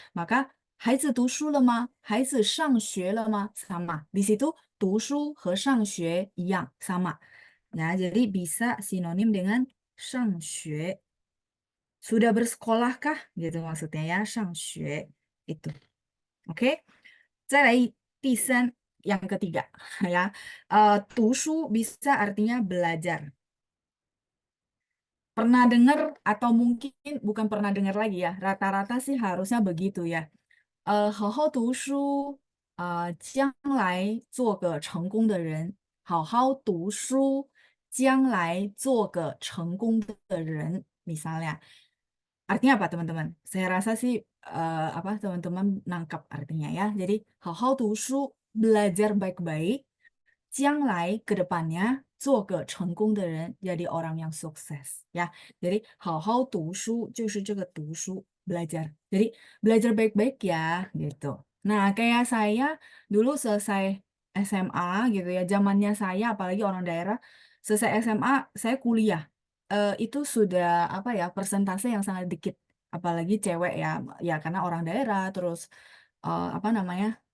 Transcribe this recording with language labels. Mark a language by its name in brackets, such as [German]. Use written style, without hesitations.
[Chinese] Maka, 孩子读书了吗?孩子上学了吗?Sama. [Indonesian] Di situ, [Chinese] 读书和上学一样, sama. [Indonesian] Nah, jadi bisa sinonim dengan 上学. Sudah bersekolahkah? Gitu maksudnya ya, 上学. Itu. Oke? [Chinese] 再来第三, [Indonesian] yang ketiga ya. 读书 bisa artinya belajar. Pernah dengar atau mungkin bukan pernah dengar lagi ya. Rata-rata sih harusnya begitu ya. [Chinese] 好好读书，将来做个成功的人。好好读书，将来做个成功的人. [Indonesian] Misalnya, artinya apa teman-teman? Saya rasa sih apa teman-teman nangkap artinya ya. Jadi, [Chinese] 好好读书, [Indonesian] belajar baik-baik. 将来 ke depannya [Chinese] 做个成功的人 [Indonesian] jadi orang yang sukses ya. [Chinese] Jadi 好好读书 就是这个读书 belajar. [Indonesian] Jadi belajar baik-baik ya gitu. Nah, kayak saya dulu selesai SMA gitu ya, zamannya saya apalagi orang daerah, selesai SMA saya kuliah. Itu sudah apa ya, persentase yang sangat dikit. Apalagi cewek ya, ya karena orang daerah terus apa namanya?